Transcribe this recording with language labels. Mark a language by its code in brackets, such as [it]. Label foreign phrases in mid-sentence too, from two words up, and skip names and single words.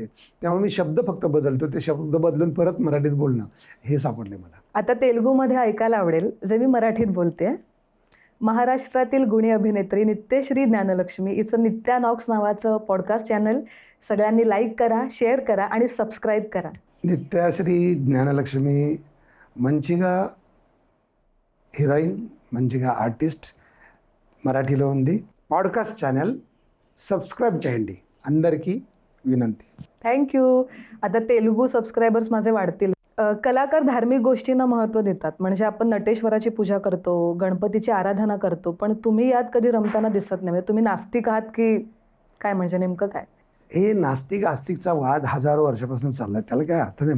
[mr] त्यामुळे मी शब्द फक्त बदलतो, ते शब्द बदलून परत मराठीत बोलणं हे सापडले मला. आता तेलुगूमध्ये ऐकायला आवडेल जे मी मराठीत बोलते. महाराष्ट्रातील गुणी अभिनेत्री नित्यश्री ज्ञानलक्ष्मी हिचं नित्या नॉक्स नावाचं [en] podcast channel [mr] सगळ्यांनी लाईक करा, शेअर करा आणि सबस्क्राईब करा. [te] नित्याश्री ज्ञानलक्ष्मी మంచిగా హీరోయిన్, మంచిగా ఆర్టిస్ట్, మరాఠీలో ఉంది. [en] podcast channel [te] సబ్స్క్రైబ్ చేయండి. అందరికీ विनंती. [mr] थँक्यू. आता तेलुगू सबस्क्रायबर्स माझे वाढतील. कलाकार धार्मिक गोष्टींना महत्त्व देतात. म्हणजे आपण नटेश्वराची पूजा करतो, गणपतीची आराधना करतो, पण तुम्ही यात कधी रमताना दिसत नाही. म्हणजे तुम्ही नास्तिक आहात की काय, म्हणजे नेमकं काय? हे नास्तिक आस्तिकचा वाद हजारो वर्षापासून चाललाय, त्याला काही अर्थ नाही.